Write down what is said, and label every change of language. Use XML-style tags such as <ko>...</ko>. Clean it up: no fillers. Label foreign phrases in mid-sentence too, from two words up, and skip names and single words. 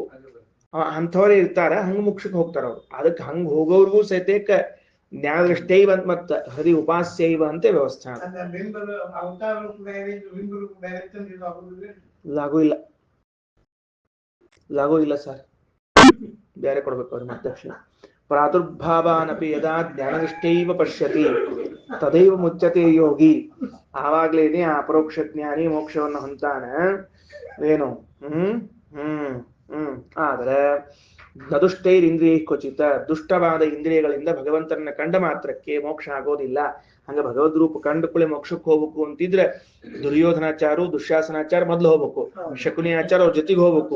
<kn>ಅಂಥವರೇ ಇರ್ತಾರ, ಹಂಗ ಮೋಕ್ಷಕ್ಕೆ ಹೋಗ್ತಾರ ಅವ್ರು. ಅದಕ್ಕೆ ಹಂಗ ಹೋಗೋರ್ಗೂ ಸಹಿತ ಜ್ಞಾನದೃಷ್ಟೈವ ಮತ್ತ ಹರಿ ಉಪಾಸ್ಯೈವ ಅಂತ ವ್ಯವಸ್ಥೆ. ಲಾಗೂ ಇಲ್ಲ, ಲಾಗೂ ಇಲ್ಲ ಸರ್, ಬೇರೆ ಕೊಡ್ಬೇಕು ಅವ್ರಿಗೆ ಮತ್ತೆ ದಕ್ಷಿಣ.</kn> <sa>ಪ್ರಾದುರ್ಭಾವಾನಪಿ ಯದಾ ಜ್ಞಾನನಿಷ್ಠೈವ ಪಶ್ಯತಿ ತದೈವ ಮುಚ್ಯತೆ ಯೋಗಿ.</sa> <kn>ಆವಾಗ್ಲೇನೆ ಆ ಅಪರೋಕ್ಷ ಜ್ಞಾನಿ ಮೋಕ್ಷವನ್ನು ಹೊಂತಾನ. ಏನು? ಆದ್ರೆ</kn> <sa>ನದುಷ್ಟೈರ್ ಇಂದ್ರಿಯ ಕ್ವಚಿತ.</sa> <kn>ದುಷ್ಟವಾದ ಇಂದ್ರಿಯಗಳಿಂದ ಭಗವಂತನ ಕಂಡ ಮಾತ್ರಕ್ಕೆ ಮೋಕ್ಷ ಆಗೋದಿಲ್ಲ. ಹಂಗ ಭಗವದ್ ರೂಪ ಕಂಡುಕೊಳ್ಳಿ ಮೋಕ್ಷಕ್ಕೆ ಹೋಗ್ಬೇಕು ಅಂತಿದ್ರೆ ದುರ್ಯೋಧನಾಚಾರು ದುಶ್ಯಾಸನಾಚಾರ ಮೊದ್ಲು ಹೋಗ್ಬೇಕು, ಶಕುನಿ ಆಚಾರ ಅವ್ರ ಜೊತೆಗೆ ಹೋಗ್ಬೇಕು.</kn>